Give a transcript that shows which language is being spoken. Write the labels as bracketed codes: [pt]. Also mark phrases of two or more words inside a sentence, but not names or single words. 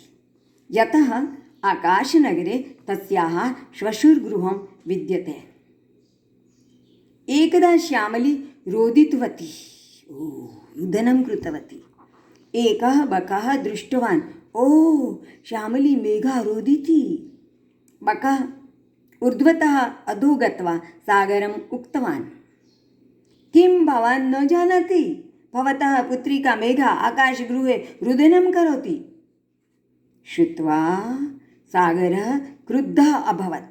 [sa] યતઃ આકાશનગરે તસ્યાહ શ્વશુરગૃહં વિદ્યતે. એકદા શ્યામલી રોદિતવતી, રુદनं કૃતવતી. એકઃ બકः દૃષ્ટવાન, ઓ શ્યામલી મેઘા રોदिति. બકः ऊर्ध्वतः अधो गत्वा सागरम् उक्तवान्, किं भवान् न जानाति भवतः पुत्रिका मेघा आकाशगृहे रुदनं करोति. श्रुत्वा सागरः क्रुद्धः अभवत्।